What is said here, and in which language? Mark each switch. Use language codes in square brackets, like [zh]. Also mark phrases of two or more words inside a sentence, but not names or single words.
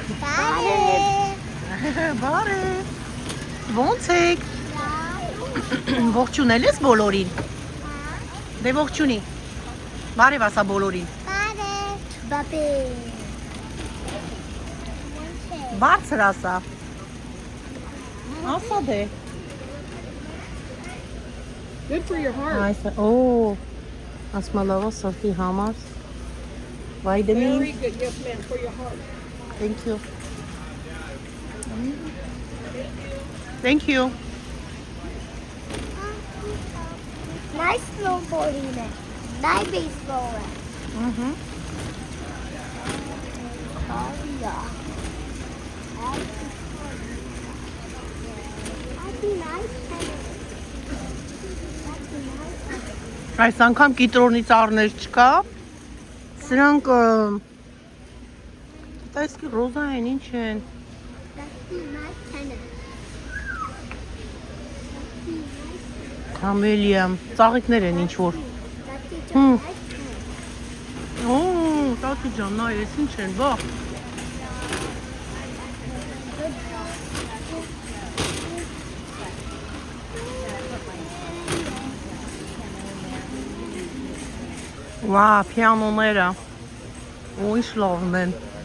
[hy] Բարև։ Ո՞նց եք։ Ողջունել ես բոլորին։ Դե ողջունի։ Բարև ասա բոլորին։ Բարև։ Բարձր ասա։ Ասա դե։ [en] Good for your heart. [hy] Այսա, ասմա լավա սրտի համար։ Vitamin. [en] Very good. Yes, ma'am. For your heart. Thank you. Thank you. Nice snowboarding there. Nice baseball there. Mhm. Oh, yeah. That'd be nice. [hy] Այս անգամ կիտրոնի ծառներ չկա։ Սրանք տեսքի ռոզա են, ինչ են։ [en] That'd be nice tennis. [hy] Կամելիա, ծաղիկներ են ինչ որ։ [en] That'd be just Hmm. nice tennis. [hy] Տատի ջան, նայ, ես ինչ են, բա։ Վա, պիանոները։ Ինչ լավն են։